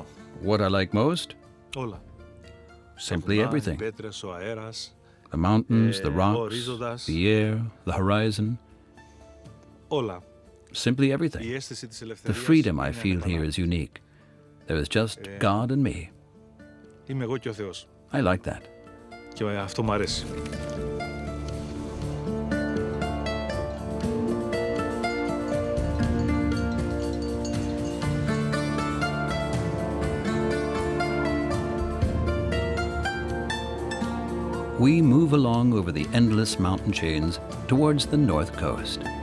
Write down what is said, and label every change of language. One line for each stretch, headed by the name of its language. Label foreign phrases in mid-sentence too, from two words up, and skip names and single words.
English: What I like most?
Greek: Όλα.
English: Simply everything.
Greek: Οι πέτρες, ο αέρας.
English: The mountains, the rocks,
Greek: ορίζοντας.
English: the air, the horizon.
Greek: Όλα.
English: Simply everything.
Greek: Η αίσθηση της
English: The
Greek: ελευθερίας.
English: freedom I feel here is unique. There is just God and me.
Greek: Είμαι εγώ και ο Θεός.
English: I like that.
Greek: Και αυτό μου αρέσει.
English: We move along over the endless mountain chains towards the north coast.